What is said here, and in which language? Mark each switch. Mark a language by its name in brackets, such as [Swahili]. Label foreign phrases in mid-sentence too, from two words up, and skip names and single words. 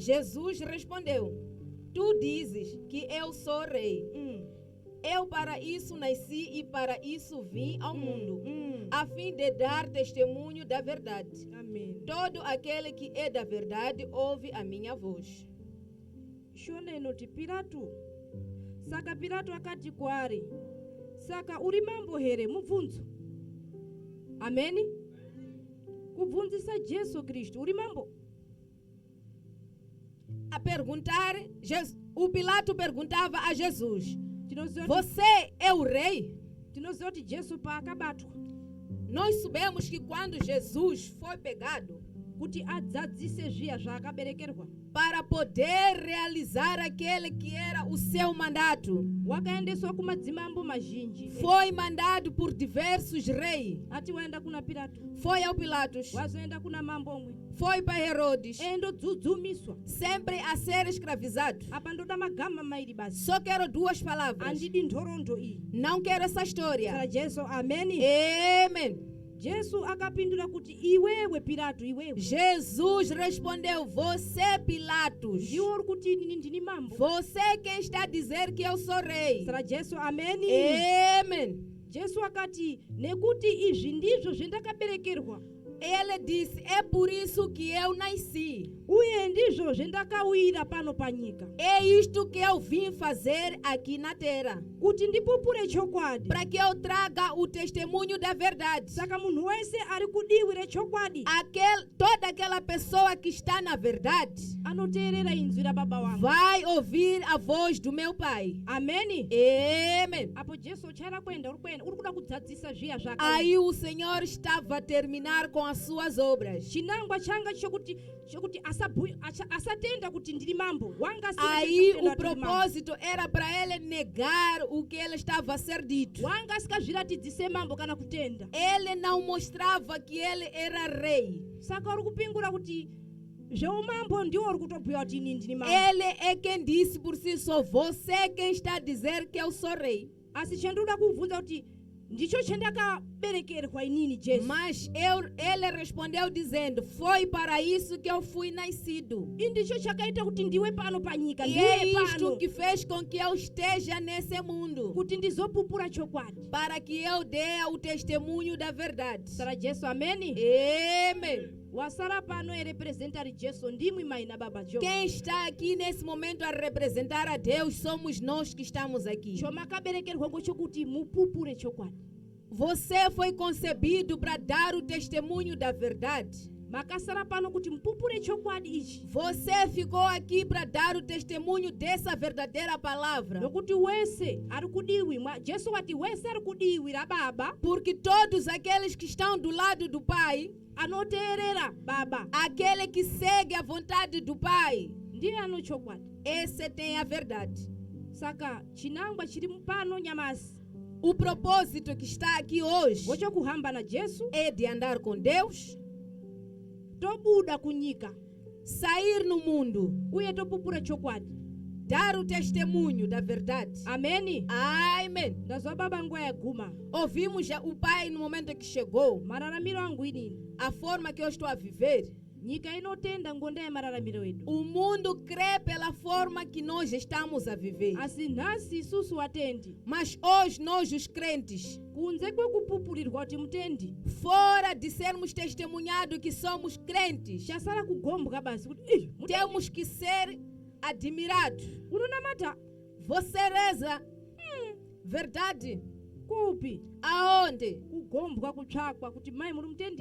[Portuguese] Jesus respondeu: Tu dizes que eu sou rei. Eu para isso nasci e para isso vim ao mundo, a fim de dar testemunho da verdade. Amém. Todo aquele que é da verdade ouve a minha voz. [Shona] Shoneno ti Pilato. Saka Pilato akati kwaari, saka uri mambo here mubvunzo. Ameni. Kubvunzisa Jesu Kristu uri mambo. [Portuguese] A perguntar, o Pilato perguntava a Jesus: [Shona] Tinoziva [Portuguese] Você é o rei? [Shona] kuti Jesu paakabatwa [Portuguese] Nós sabemos que quando Jesus foi pegado [Shona] kuti adzadzise zviya zvaakaberekerwa, [Portuguese] para poder realizar aquele que era o seu mandato, [Shona] wakaendeswa kumadzimambo mazhinji. [Portuguese] foi mandado por diversos reis. [Shona] Ati waenda kuna Pilato, [Portuguese] Foi ao Pilatos, [Shona] wazoenda kuna mambo omwe, [Portuguese] foi para Herodes, [Shona] endodzudzumisa. [Portuguese] sempre a ser escravizado. [Shona] Apa ndoda magama mairi basi, [Portuguese] Só quero duas palavras. [Shona] andidi nhoroondo iyi. [Portuguese] Não quero essa história. [Shona] Saka Jesu ameni. [Portuguese] Amém. [Shona] Jesu akapindura kuti iwewe Pilato, iwewe [Portuguese] Jesus respondeu: Você, Pilatos, [Shona] ndiwe uri kuti inini ndini mambo. [Portuguese] você quem está a dizer que eu sou rei. [Shona] Saka Jesu ameni. [Portuguese] Amém. [Shona] Jesu akati nekuti izvi ndizvo zvendakaberekerwa [Portuguese] Ele disse: É por isso que eu nasci. [Shona] uye ndizvo zvendakawira pano panyika, [Portuguese] É isto que eu vim fazer aqui na terra, [Shona] kuti ndipupure chokwadi. [Portuguese] para que eu traga o testemunho da verdade. [Shona] Saka munhu wese ari kudiwire chokwadi [Portuguese] Toda aquela pessoa que está na verdade [Shona] anoteerera inzwi rababa wangu. [Portuguese] vai ouvir a voz do meu Pai. [Shona] Ameni. [Portuguese] Amém. [Shona] Apo Jesu chaira kwenda uri kuda kudzadzisa zviya zvaka. [Portuguese] Aí o Senhor estava a terminar com as suas obras. [Shona] Chinangwa changa chokuti asatenda kuti ndiri mambo wanga [Portuguese] Aí o propósito era para ele negar o que ele estava a ser dito. [Shona] wanga asikazviratidzise mambo kana kutenda. [Portuguese] Ele não mostrava que ele era rei. [Shona] Saka uri kupingura kuti zveumambo ndiwo uri kutobhuya kuti ini ndini mambo. [Portuguese] Ele é quem disse por si só: Você é quem está a dizer que eu sou rei. [Shona] Asi chandinoda kuvhunza kuti ndicho chandakaberekerwa inini Jesu. [Portuguese] Mas ele respondeu dizendo: Foi para isso que eu fui nascido. [Shona] Indicho chakaita kuti ndiwe pano panyika, [Portuguese] E é [Shona] ndiwe [Portuguese] isto [Shona] pano [Portuguese] que fez com que eu esteja nesse mundo, [Shona] kuti ndizopupura chokwadi. [Portuguese] para que eu dê o testemunho da verdade. [Shona] Sara Jesu ameni. [Portuguese] Amém. [Shona] Wasara pano erepresentari Jesu ndimwi mai na baba jo. [Portuguese] Quem está aqui nesse momento a representar a Deus somos nós que estamos aqui. [Shona] Chomakaberekerwa ngochokuti mupupure chokwadi. [Portuguese] Você foi concebido para dar o testemunho da verdade. [Shona] Makasara pano kuti mupupure chokwadi ichi. [Portuguese] Você ficou aqui para dar o testemunho dessa verdadeira palavra. [Shona] Nokuti wese ari kudiwi. Jesu wati wese ari kudiwira baba. [Portuguese] Porque todos aqueles que estão do lado do Pai, [Shona] Anoteerera baba. [Portuguese] aquele que segue a vontade do Pai, [Shona] Ndiye ano chokwadi. [Portuguese] esse tem a verdade. [Shona] Saka chinangwa chiri pano nyamasi. [Portuguese] O propósito que está aqui hoje [Shona] Wochokuhamba na Jesu. [Portuguese] é de andar com Deus, [Shona] Tobuda kunyika. [Portuguese] sair no mundo, [Shona] Uye topupura chokwadi. [Portuguese] dar o testemunho da verdade. [Shona] Ameni. [Portuguese] Amém. [Shona] Ndazwa baba nguwa yaguma. [Portuguese] Ouvimos já o Pai no momento que chegou, [Shona] Mararamiro angu inini. [Portuguese] a forma que eu estou a viver. [Shona] Nyika inotenda ngonda ya mararamiro edu. [Portuguese] O mundo crê pela forma que nós estamos a viver. [Shona] Asi nasi isusu watendi. [Portuguese] Mas hoje nós, os crentes, [Shona] Kunze kwekupupurirwa kuti mutendi. [Portuguese] fora de sermos testemunhados que somos crentes, [Shona] Chasara kugombwa basi kuti mutendi. [Portuguese] temos que ser admirados. [Shona] Unonamata [Portuguese] Você reza, verdade? [Shona] kupi? [Portuguese] Aonde? [Shona] Kugombwa kutsvakwa kuti mai muri mutendi.